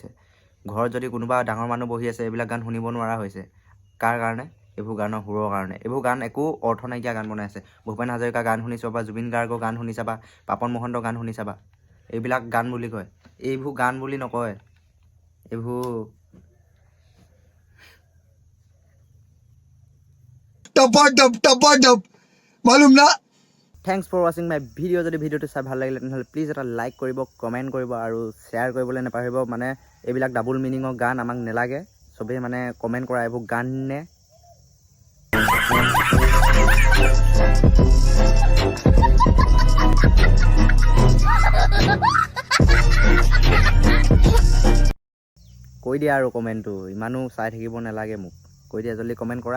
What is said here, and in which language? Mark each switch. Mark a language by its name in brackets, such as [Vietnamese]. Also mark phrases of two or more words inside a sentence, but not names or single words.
[Assamese] ঘৰত যদি কোনোবা ডাঙৰ মানুহ বহি আছে, এইবিলাক গান শুনিব নোৱাৰা হৈছে। কাৰ কাৰণে? এইবোৰ গানৰ সুৰৰ কাৰণে। এইবোৰ গান একো অৰ্থ নাইকিয়া গান বনাই আছে। ভূপেন হাজৰিকাৰ গান শুনি চাবা, জুবিন গাৰ্গৰ গান শুনি চাবা, পাপন মহন্তৰ গান শুনি চাবা, এইবিলাক গান বুলি কয়। এইবোৰ গান বুলি নকয়, এইবোৰ टपा डप मालूम ना। [English] Thanks for watching my video'. [Assamese] যদি ভিডিঅ'টো চাই ভাল লাগিলে তেনেহ'লে প্লিজ এটা লাইক কৰিব, কমেণ্ট কৰিব আৰু শ্বেয়াৰ কৰিবলৈ নাপাহৰিব। মানে এইবিলাক [English] double meaning [Assamese] গান আমাক নেলাগে, চবেই মানে কমেণ্ট কৰা এইবোৰ গান নে। কৈ দিয়া আৰু কমেণ্টটো, ইমানো চাই থাকিব নালাগে মোক, কৈ দিয়া জলদি কমেণ্ট কৰা।